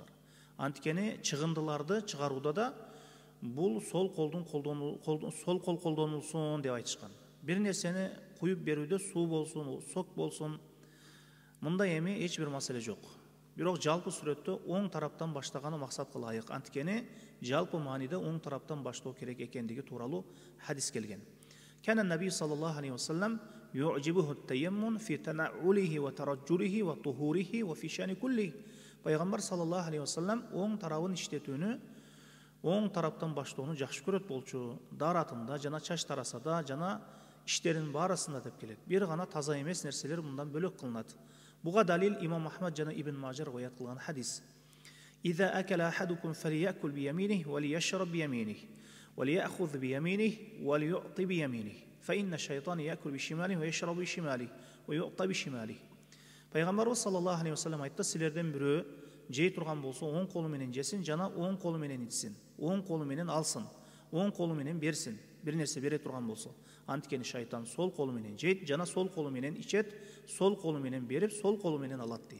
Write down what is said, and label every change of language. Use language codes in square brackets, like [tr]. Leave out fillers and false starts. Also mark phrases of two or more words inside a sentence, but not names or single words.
[ky] Анткени чыгындыларды чыгарууда да бул сол кол колдонулсун деп айтышкан. Бир нерсени куюп берүүдө суу болсун, сок болсун, мындай эми эч бир маселе жок. Бирок жалпы сүрөттө оң тараптан баштаганы максатка ылайык. Анткени жалпы мааниде оң тараптан баштоо керек экендиги тууралуу хадис келген. [ar] كان النبي صلى الله عليه وسلم يعجبه التيمن في تنعله وترجله وطهوره وفي شأنه كله. [ky] Пайгамбар [ar] صلى الله عليه وسلم [ky] оң тарабын иштетүүнү, оң тараптан баштоону жакшы көрөт болчу. Даратында жана чач тарасада жана иштерин баарысында деп келет. Бир гана таза эмес нерселер мындан бөлөк кылынат. Буга далил Имам Ахмад жана Ибн Мажа риваят кылган хадис. [ar] إذا أكل أحدكم فليأكل بيمينه وليشرب بيمينه وليأخذ بيمينه وليعط بيمينه. فإن الشيطان يأكل بشماله ويشرب بشماله ويعطي بشماله. [ky] Пайгамбар [ar] صلى الله عليه وسلم [ky] айтты, силерден бирөө жей турган болсо, оң колу менен жесин, жана оң колу менен ичсин, оң колу менен алсын, оң колу менен берсин. Бир нерсе бере турган болсо, анткени шайтан сол колу менен жейт, жана сол колу менен ичет, сол колу менен берип, сол колу менен алат дейт.